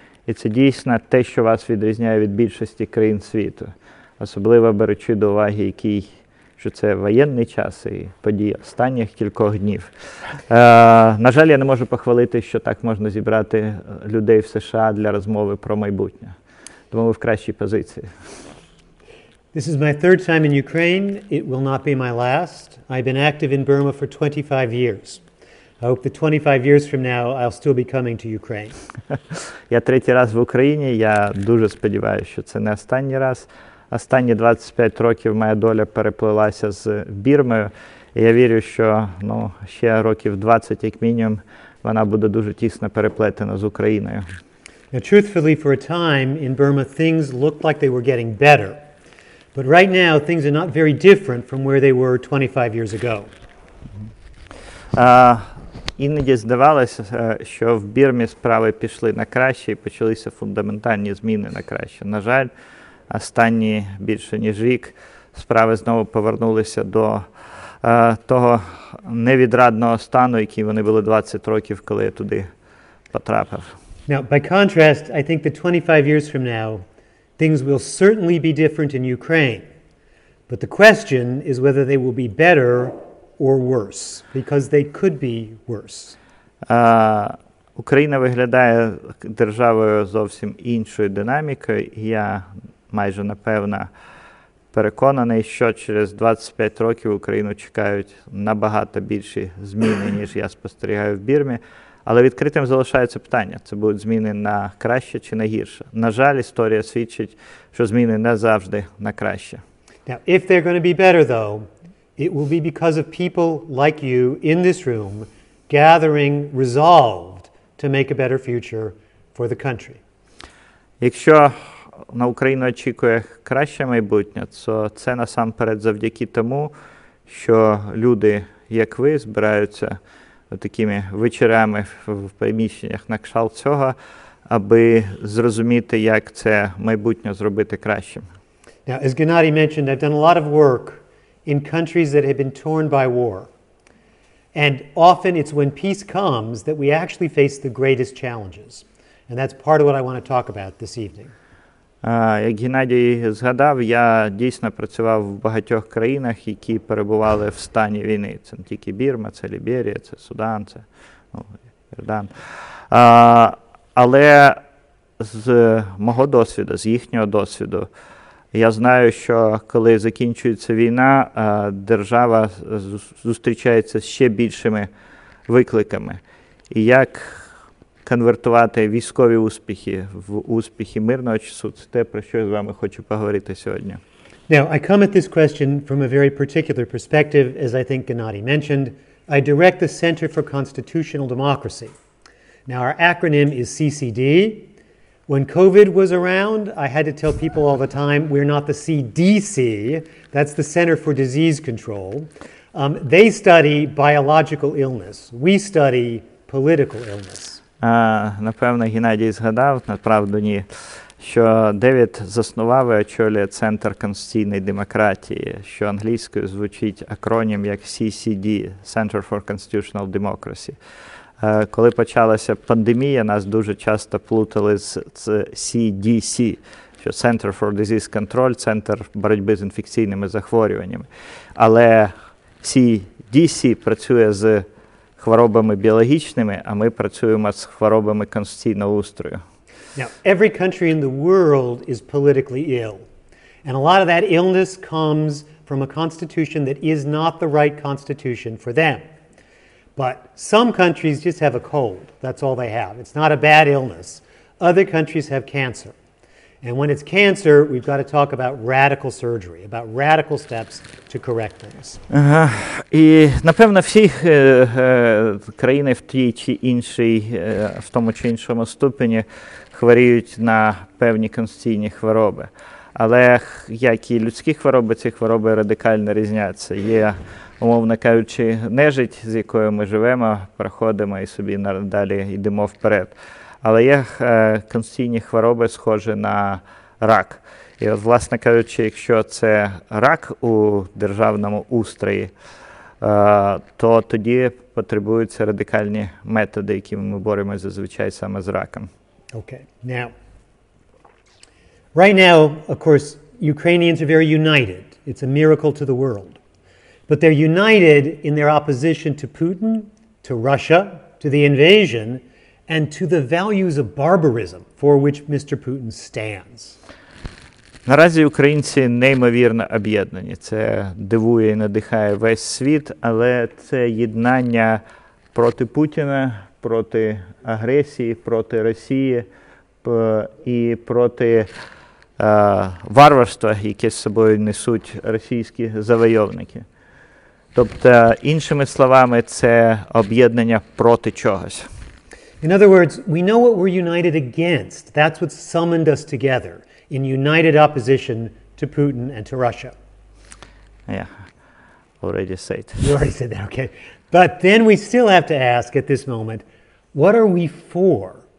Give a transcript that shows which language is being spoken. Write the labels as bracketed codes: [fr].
[uk] І це дійсно те, що вас відрізняє від більшості країн світу. Особливо беручи до уваги, що це воєнний час і події останніх кількох днів. На жаль, я не можу похвалити, що так можна зібрати людей в США для розмови про майбутнє. Тому ви в кращій позиції. [en] This is my third time in Ukraine. It will not be my last. I've been active in Burma for 25 years. I hope that 25 years from now I'll still be coming to Ukraine. [uk] Я 3-й раз в Україні. Я дуже сподіваюся, що це не останній раз. Останні 25 років моя доля переплилася з Бірмою. І я вірю, що ще років 20, як мінімум, вона буде дуже тісно переплетена з Україною. [en] Now, truthfully, for a time in Burma, things looked like they were getting better. But right now, things are not very different from where they were 25 years ago. [uk] Іноді здавалося, що в Бірмі справи пішли на краще і почалися фундаментальні зміни на краще. На жаль, останні більше ніж рік справи знову повернулися до того невідрадного стану, який вони були 20 років, коли я туди потрапив. [en] Now, by contrast, I think that 25 years from now, things will certainly be different in Ukraine. But the question is whether they will be better or worse, because they could be worse. [uk] Україна виглядає державою зовсім іншою динамікою, і я майже напевно переконаний, що через 25 років Україну чекають набагато більші зміни, ніж я спостерігаю в Бірмі. Але відкритим залишається питання, це будуть зміни на краще чи на гірше. На жаль, історія свідчить, що зміни не завжди на краще. [en] Now, if they're going to be better, though, it will be because of people like you in this room gathering resolved to make a better future for the country. [uk] Якщо на Україну очікує краще майбутнє, то це насамперед завдяки тому, що люди, як ви, збираються такими вечорами в приміщеннях на кшталт цього, аби зрозуміти, як це майбутнє зробити кращим. [en] Now, as Gennady mentioned, I've done a lot of work in countries that have been torn by war. And often it's when peace comes that we actually face the greatest challenges. And that's part of what I want to talk about this evening. [uk] Як Геннадій згадав, я дійсно працював в багатьох країнах, які перебували в стані війни. Це не тільки Бірма, це Ліберія, це Судан, це Йордан. Але з мого досвіду, з їхнього досвіду, я знаю, що коли закінчується війна, держава зустрічається з ще більшими викликами. І як конвертувати військові успіхи в успіхи мирного часу, це те, про що я з вами хочу поговорити сьогодні. [en] Now, I come at this question from a very particular perspective, as I think Gennady mentioned. I direct the Center for Constitutional Democracy. Now, our acronym is CCD. When COVID was around, I had to tell people all the time, we're not the CDC. That's the Center for Disease Control. They study biological illness. We study political illness. [uk] Напевно, Геннадій згадав, направду ні, що Девід заснував і очолює Центр конституційної демократії, що англійською звучить акронім як CCD, Center for Constitutional Democracy. Коли почалася пандемія, нас дуже часто плутали з CDC, що Center for Disease Control, Центр боротьби з інфекційними захворюваннями. Але CDC працює з хворобами біологічними, а ми працюємо з хворобами конституційного устрою. [en] Now, every country in the world is politically ill. And a lot of that illness comes from a constitution that is not the right constitution for them. But some countries just have a cold. That's all they have. It's not a bad illness. Other countries have cancer. And when it's cancer, we've got to talk about radical surgery, about radical steps to correct things. [uk] І, напевно, всі країни в тій чи іншій, в тому чи іншому ступені хворіють на певні конституційні хвороби. Але, як і людські хвороби, ці хвороби радикально різняться. Є, умовно кажучи, нежить, з якою ми живемо, проходимо і собі далі йдемо вперед. Але є конституційні хвороби, схожі на рак. І от, власне кажучи, якщо це рак у державному устрої, то тоді потребуються радикальні методи, якими ми боремося зазвичай саме з раком. [en] Okay. Now, right now, of course, Ukrainians are very united. It's a miracle to the world. But they're united in their opposition to Putin, to Russia, to the invasion, and to the values of barbarism for which Mr. Putin stands. [uk] Наразі українці неймовірно об'єднані. Це дивує і надихає весь світ, але це єднання проти Путіна, проти агресії, проти Росії і проти варварства, яке з собою несуть російські завойовники. Тобто, іншими словами, це об'єднання проти чогось. [en] In other words, we know what we're united against. That's what summoned us together in united opposition to Putin and to Russia. Yeah, already said. You already said that, okay. But then we still have to ask at this moment, what are we for?